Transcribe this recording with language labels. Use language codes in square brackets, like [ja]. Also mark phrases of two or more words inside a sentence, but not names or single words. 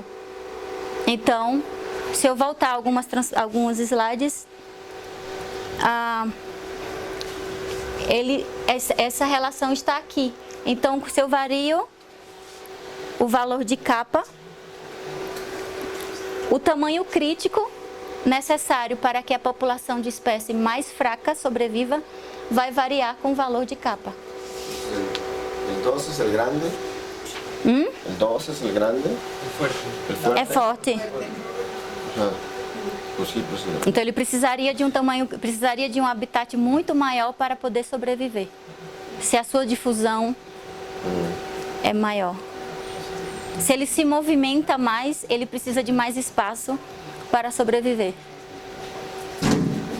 [pt] Então, se eu voltar alguns slides, essa relação está aqui. Então, se eu vario o valor de kappa, o tamanho crítico necessário para que a população de espécie mais fraca sobreviva vai variar com o valor de kappa. [es] ¿El 2 es el grande? ¿El 2 es el grande? El fuerte. [pt] É forte. [es] Ah, pues sí. [pt] Então ele precisaria de um habitat muito maior para poder sobreviver. Se a sua difusão é maior. Se ele se movimenta mais, ele precisa de mais espaço para sobreviver.